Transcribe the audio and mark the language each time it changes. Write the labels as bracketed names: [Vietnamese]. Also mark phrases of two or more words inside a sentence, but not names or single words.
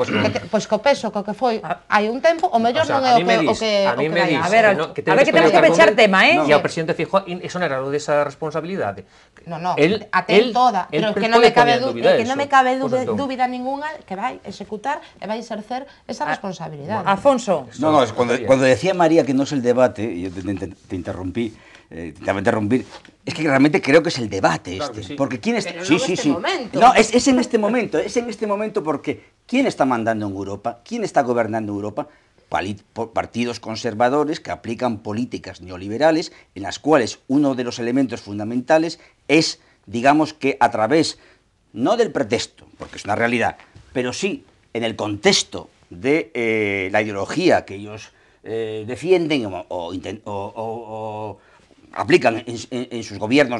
[Galician] Pois co peso co que foi hai un tempo, o mellor non é o que vai. A ver, que temos que pechar tema, E o presidente Feijóo, eso non era o desa responsabilidade. Non, a ten toda, pero que non me cabe dúbida ninguna que vai executar e vai exercer esa responsabilidade. Alfonso. [Spanish] No, cuando decía María que no es el debate, y yo te interrumpí, te voy a interrumpir, es que realmente creo que es el debate claro sí. Porque quién está... Pero no en este momento. No, es en este momento porque ¿quién está mandando en Europa? ¿Quién está gobernando Europa? Partidos conservadores que aplican políticas neoliberales en las cuales uno de los elementos fundamentales es, digamos que a través, no del pretexto, porque es una realidad, pero sí en el contexto de la ideología que ellos defienden o aplican en sus gobiernos.